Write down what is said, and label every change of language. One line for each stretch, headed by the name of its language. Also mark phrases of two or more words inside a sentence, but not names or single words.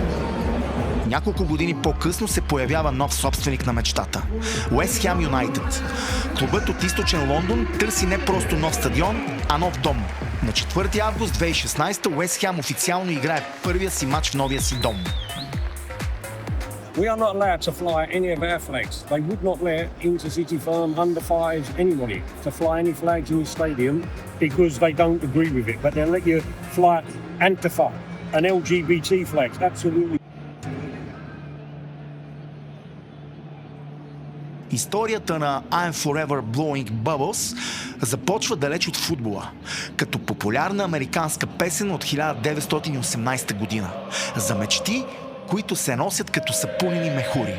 Bulgarian: Няколко години по-късно се появява нов собственик на мечтата – Уест Хям Юнайтед. Клубът от източен Лондон търси не просто нов стадион, а нов дом. На 4 август 2016 Уест Хям официално играе първия си матч в новия си дом.
English: We are not allowed to fly any of our flags. They would not let intercity firm, under fives, anybody to fly any flags in the stadium because they don't agree with it. But they'll let you fly Antifa and LGBT flags. Absolutely.
Bulgarian: Историята на I'm Forever Blowing Bubbles започва далеч от футбола, като популярна американска песен от 1918 година за мечти, които се носят като сапунени мехури.